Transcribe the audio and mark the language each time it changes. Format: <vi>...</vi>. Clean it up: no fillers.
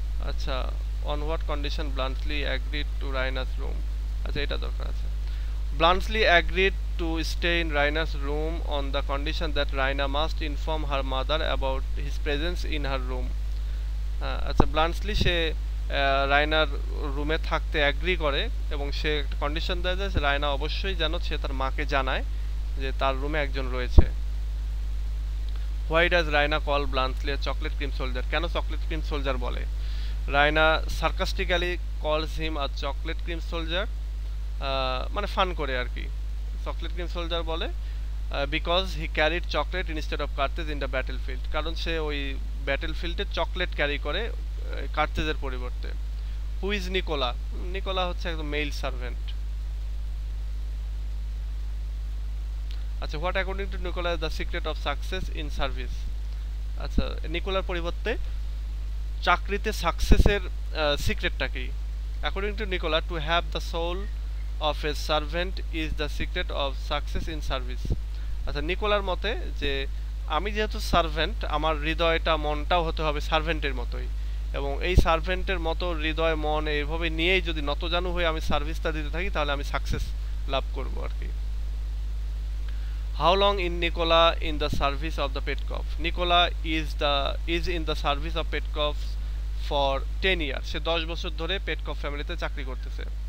<en>আচ্ছা, on what condition Bluntly agreed to Raina's room?</en> <bn>আচ্ছা, এটা দরকার আছে।</bn> <en>Bluntly agreed to stay in Raina's room on the condition that Raina must inform her mother about his presence in her room.</en> <bn>আচ্ছা, Bluntly সে রায়নার রুমে থাকতে agree করে, এবং সে একটা কন্ডিশন দেয় যে রায়না অবশ্যই যেন সে তার মাকে জানায় যে তার রুমে একজন রয়েছে।</bn> <en>Why does Raina call Bluntly a chocolate cream soldier?</en> <bn>কেন চকলেট ক্রিম সোলজার বলে?</bn> <en>Raina sarcastically calls him a chocolate cream soldier,</en> <bn>মানে ফান করে আর কি, চকলেট ক্রিম সোলজার বলে</bn> <en>because he carried chocolate instead of cartridge in the battle field,</en> <bn>কারণ সে ওই battle ফিল্ডে চকলেট ক্যারি করে কার্টেজের পরিবর্তে।</bn> <en>Who is Nicola?</en> <bn>নিকোলা হচ্ছে একদম মেল সার্ভেন্ট।</bn> <en>আচ্ছা, what according to Nicola is the secret of success in service?</en> <bn>আচ্ছা, নিকোলার পরিবর্তে চাকরিতে সাকসেসের সিক্রেটটা কি?</bn> <en>According to Nicola, to have the soul of a servant is the secret of success in service.</en> <bn>আচ্ছা, নিকোলার মতে যে আমি যেহেতু সার্ভেন্ট, আমার হৃদয়টা মনটাও হতে হবে সার্ভেন্টের মতোই, এবং এই সার্ভেন্টের মতো হৃদয় মন এইভাবে নিয়েই যদি নতজানু হয়ে আমি সার্ভিসটা দিতে থাকি তাহলে আমি সাকসেস লাভ করবো আর কি।</bn> <en>How long in Nicola in the service of the Petkov? Nicola is in the service of Petkov for 10 years.</en> <bn>সে 10 বছর ধরে পেটকভ ফ্যামিলিতে চাকরি করতেছে।</bn>